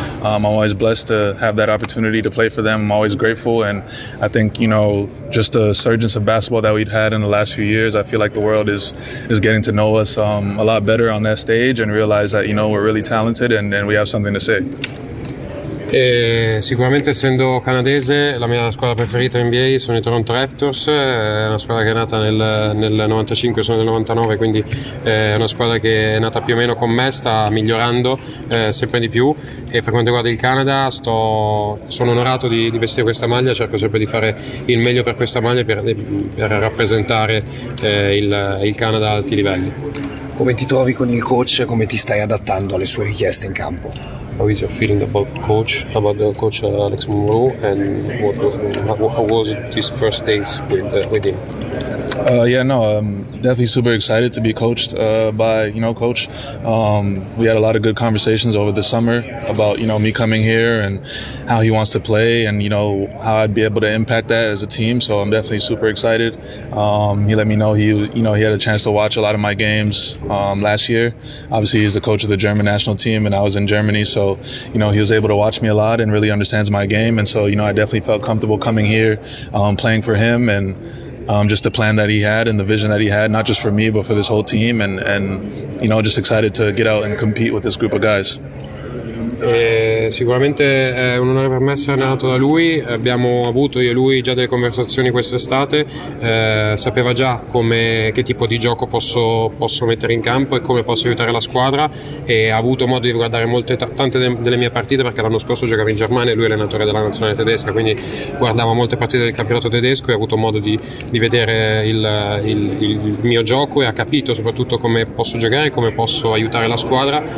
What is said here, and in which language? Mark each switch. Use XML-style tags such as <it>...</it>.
<en>I'm always blessed to have that opportunity to play for them. I'm always grateful. And I think, you know, just the surge of basketball that we've had in the last few years, I feel like the world is getting to know us a lot better on that stage and realize that, you know, we're really talented and we have something to say.</en> <it>E sicuramente, essendo canadese, la mia squadra preferita in NBA sono i Toronto Raptors. È una squadra che è nata nel 95, sono del 99, quindi è una squadra che è nata più o meno con me, sta migliorando sempre di più. E per quanto riguarda il Canada, sono onorato di vestire questa maglia, cerco sempre di fare il meglio per questa maglia, per rappresentare il Canada a alti livelli. Come ti trovi con il coach e come ti stai adattando alle sue richieste in campo?</it> <en>How is your feeling about coach Alex Monroe, and how was it these first days with him? I'm definitely super excited to be coached by, you know, coach. We had a lot of good conversations over the summer about, you know, me coming here and how he wants to play and, you know, how I'd be able to impact that as a team. So I'm definitely super excited. He let me know he had a chance to watch a lot of my games last year. Obviously, he's the coach of the German national team and I was in Germany. So, you know, he was able to watch me a lot and really understands my game. And so, you know, I definitely felt comfortable coming here, playing for him, and just the plan that he had and the vision that he had, not just for me, but for this whole team, and you know, just excited to get out and compete with this group of guys.</en> <it>Sicuramente è un onore per me essere allenato da lui. Abbiamo avuto io e lui già delle conversazioni quest'estate, sapeva già come, che tipo di gioco posso mettere in campo e come posso aiutare la squadra, e ha avuto modo di guardare molte, tante delle mie partite, perché l'anno scorso giocavo in Germania e lui è allenatore della nazionale tedesca, quindi guardava molte partite del campionato tedesco e ha avuto modo di vedere il mio gioco e ha capito soprattutto come posso giocare e come posso aiutare la squadra.</it>